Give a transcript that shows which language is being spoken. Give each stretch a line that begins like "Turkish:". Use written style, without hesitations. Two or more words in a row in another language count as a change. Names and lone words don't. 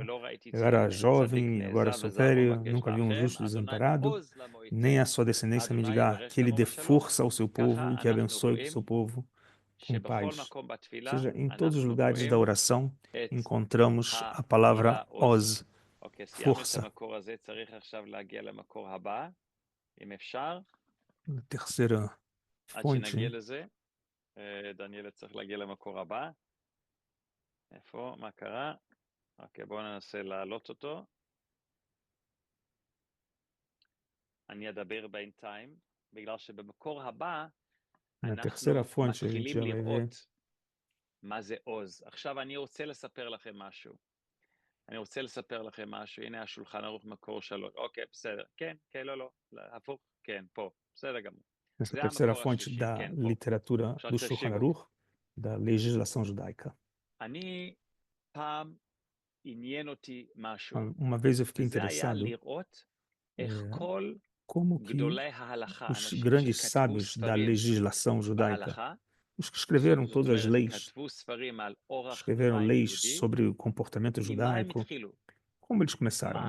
Portuguese: Eu era jovem, agora sou velho, nunca vi um justo desamparado, nem a sua descendência mendigar, que ele dê força ao seu povo e que abençoe o seu povo com paz. Ou seja, em todos os lugares da oração encontramos a palavra Oz, força. A terceira fonte.
Hebrew: דניאל צריך להגיע למקור הבא. איפה? מה קרה? אוקיי, בואו ננסה להעלות אותו. אני אדבר בינתיים, בגלל שבמקור הבא אנחנו מתחילים לראות מה זה עוז. עכשיו אני רוצה לספר לכם משהו. הנה השולחן ערוך מקור 3. אוקיי, בסדר. כן, לא. הפוך, כן, פה. בסדר גמור.
Portuguese: Essa terceira fonte da literatura do Shulchan Aruch, da legislação judaica. Uma vez eu fiquei interessado como que os grandes sábios da legislação judaica, os que escreveram todas as leis, escreveram leis sobre o comportamento judaico, como eles começaram?